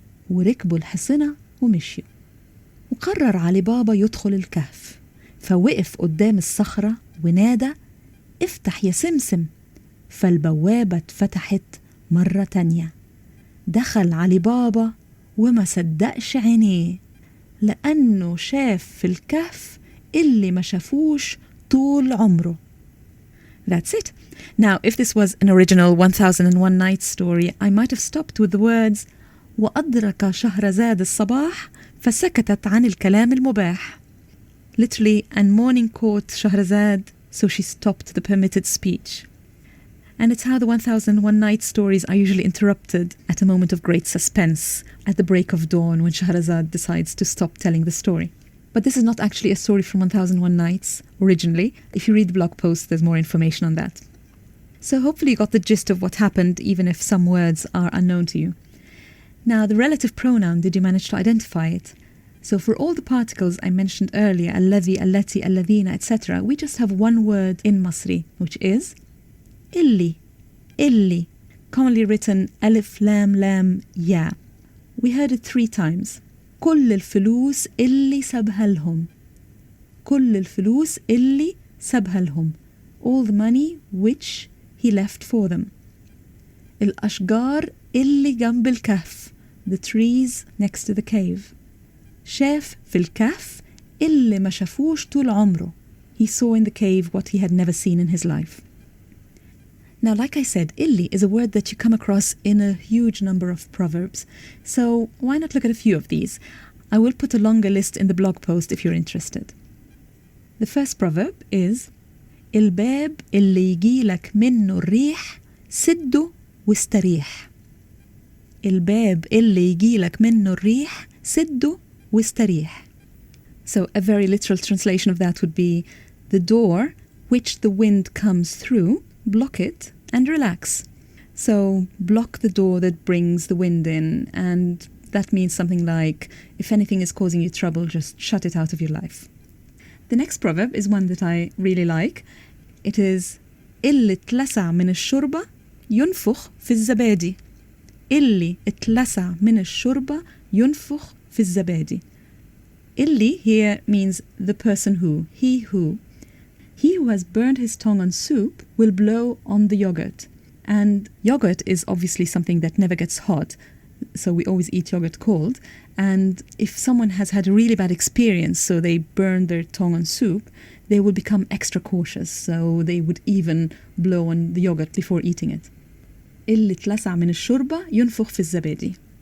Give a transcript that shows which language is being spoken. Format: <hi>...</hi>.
<ar>وركبوا الحصنة ومشيوا. وقرر علي بابا يدخل الكهف، فوقف قدام الصخرة ونادى: افتح يا سمسم. فالبوابة اتفتحت مرة تانية. دخل علي بابا وما صدقش عينيه، لأنه شاف في الكهف اللي ما شافوش طول عمره.</ar> <en>That's it. Now, if this was an original 1001 Nights story, I might have stopped with the words</en> <ar>وأدرك شهرزاد الصباح فسكتت عن الكلام المباح.</ar> <en>Literally, and morning caught Shahrazad, so she stopped the permitted speech. And it's how the 1001 Nights stories are usually interrupted at a moment of great suspense, at the break of dawn when Shahrazad decides to stop telling the story. But this is not actually a story from 1001 Nights originally. If you read the blog post, there's more information on that. So hopefully you got the gist of what happened, even if some words are unknown to you. Now, the relative pronoun, did you manage to identify it? So for all the particles I mentioned earlier, الذي, التي, الذين, etc., we just have one word in Masri, which is illi, illi, commonly written alif, lam, lam, ya. We heard it 3 times.</en> <ar>كل الفلوس اللي سابها لهم. كل الفلوس اللي سابها لهم.</ar> <en>All the money which he left for them.</en> <ar>الأشجار اللي جنب الكهف.</ar> <en>The trees next to the cave.</en> <ar>شاف في الكهف اللي ما شافوش طول عمره.</ar> <en>He saw in the cave what he had never seen in his life. Now, like I said, illi is a word that you come across in a huge number of proverbs. So why not look at a few of these? I will put a longer list in the blog post if you're interested. The first proverb is</en> <ar>الباب اللي يجيلك منه الريح سده واستريح. الباب اللي يجيلك منه الريح سده واستريح.</ar> <en>So a very literal translation of that would be the door which the wind comes through, block it and relax. So block the door that brings the wind in, and that means something like if anything is causing you trouble, just shut it out of your life. The next proverb is one that I really like. It is</en> <ar>اللي اتلسع من الشوربة ينفخ في الزبادي. اللي اتلسع من الشوربة ينفخ في الزبادي.</ar> <en>Illi here means the person who, he who. He who has burned his tongue on soup will blow on the yogurt. And yogurt is obviously something that never gets hot, so we always eat yogurt cold. And if someone has had a really bad experience, so they burn their tongue on soup, they will become extra cautious, so they would even blow on the yogurt before eating it.</en> <ar>اللي اتلسع من الشوربة ينفخ في الزبادي.</ar>